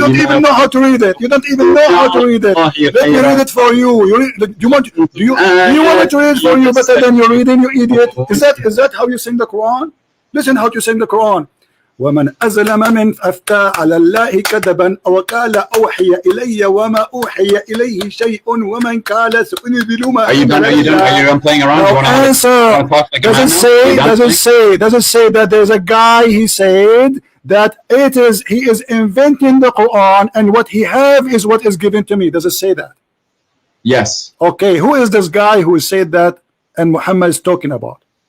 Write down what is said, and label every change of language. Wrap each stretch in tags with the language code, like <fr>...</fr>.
<en>You don't even know how to read it. You don't even know how to read it. Let me read it for you. Do you want me to read it for you better than you're reading, you idiot? Is that how you sing the Quran? Listen how you sing the Quran.</en> <ar>ومن أظلم من أفتى على الله كذبا أو قال أوحي إلي وما أوحي إليه شيء ومن قال سأنزل ما</ar> <en>Are you done playing around? No answer. Does it say that there's a guy, he said that he is inventing the Quran and what he have is what is given to me. Does it say that? Yes. Okay, who is this guy who said that and Muhammad is talking about?</en>